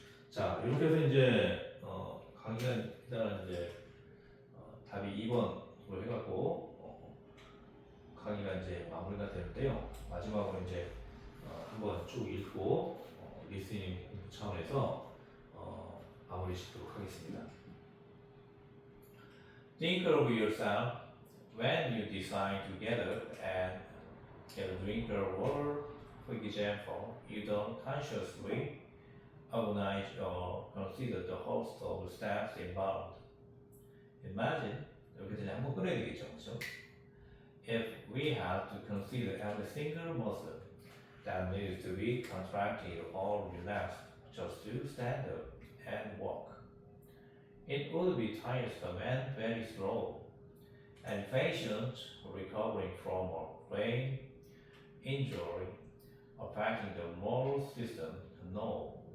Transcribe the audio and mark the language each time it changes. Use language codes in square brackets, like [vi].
[ko] 자, 이렇게 해서 이제 강의가 일단 이제 답이 2번으로 해갖고 강의가 이제 마무리가 되는데요. 마지막으로 이제 한번 쭉 읽고 리스닝 차원에서 마무리 짓도록 하겠습니다. [en] Think of yourself when you decide to gather and get a drink or water. For example, you don't consciously organize or consider the host of steps involved. [ko] Imagine, 여기서 이제 한번 끊어야 되겠죠, 그렇죠? [en] If we have to consider every single muscle that needs to be contracted or relaxed just to stand up and walk, it would be tiresome and very slow, and patients recovering from a brain injury affecting the moral system know.